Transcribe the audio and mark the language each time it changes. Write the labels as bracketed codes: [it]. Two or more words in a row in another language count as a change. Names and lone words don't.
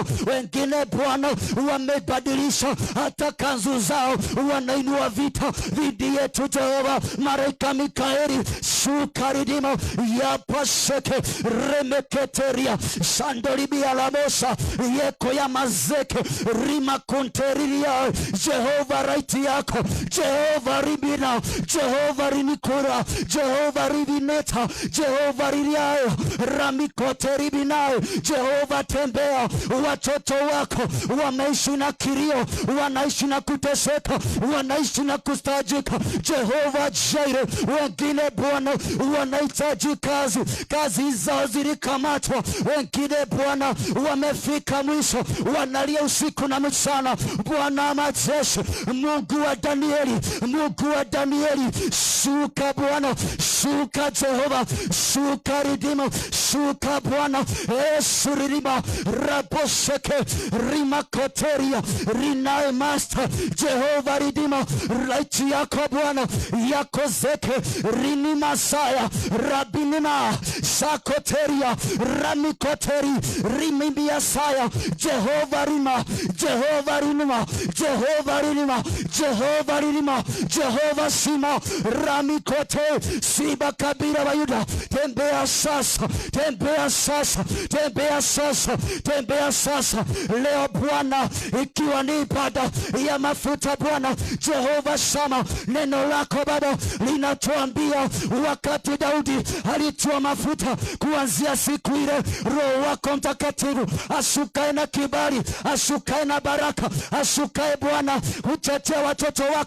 [sw] Wengine Bwana wamebadilisha hata kanzu zao, wanainua vita dhidi yetu Jehova. Malaika Mikaeli shuka ridima ya paseke remeketeria sandolibia la mosa yeko ya mazeke rima konteriria, Jehova raiti yako, Jehova ribina, Jehova rinikura, Jehova rivineta, Jehova ririayo, ramikote ribinayo, Jehova tembea. Watoto wako wameishi na kilio, wanaishi na kuteseka, wanaishi na kustajika. Jehova Jireh, wengine Bwana wanahitaji kazi zao zilikamatwa, wengine Bwana wamefika mwisho, wanalia usiku na mchana. Bwana majeshi, Mungu wa Danieli, Mungu wa Danieli, shuka Bwana, shuka Jehova, shuka ridimo, shuka Bwana. Esuririma rabosheke rima koteria rinae master, Jehova ridimo, raiti yako Bwana yako zeke rini masaya rabinima sakoteria ramikoteri rimimbia saya. Jehova rima, Jehova rinima, Jehova rinima, Jehova rinima, Jehova sima ramikote siba kabira wa Yuda. Tembea sasa, tembea sasa, tembea sasa, tembea sasa leo Bwana, ikiwa ni ibada ya mafuta Bwana. Jehova Shama, neno lako Baba linatuambia wakati Daudi alitoa mafuta, kuanzia siku ile Roho wako Mtakatifu ashukae na kibali, ashukae na baraka, ashukae Bwana utetea watoto wako.